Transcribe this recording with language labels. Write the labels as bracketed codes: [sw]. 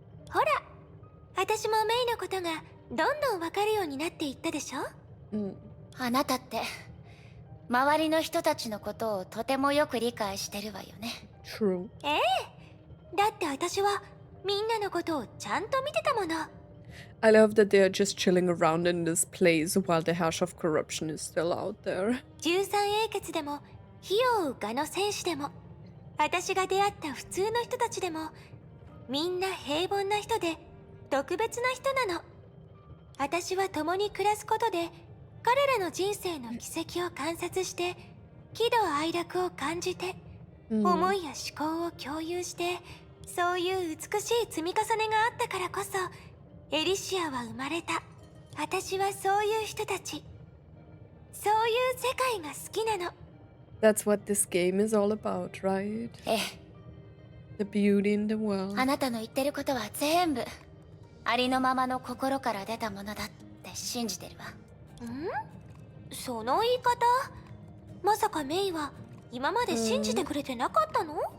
[ja] ほら、私もメイのことがどんどん分かるようになっていったでしょ。 Mm. あなたって周りの人たちのことをとてもよく理解してるわよね。 [en] True. [ja] ええ。だって私はみんなのことをちゃんと見てたもの。 [en] I love that they are just chilling around in this place while the Herrscher of Corruption is still out there. [ja] 13英傑でも火を追う蛾の戦士でも私が出会った普通の人たちでもみんな平凡な人で特別な人なの。私は共に暮らすことで彼らの人生の軌跡を観察して喜怒哀楽を感じて、思いや思考を共有してそういう美しい積み重ねがあったからこそエリシアは生まれた。私はそういう人たち、そういう世界が好きなの。 [en] That's what this game is all about, right? [ja] ええ。 [en] The beauty in the world. [ja] あなたの言ってることは全部ありのままの心から出たものだって信じてるわ。その言い方、まさかメイは今まで信じてくれてなかったの？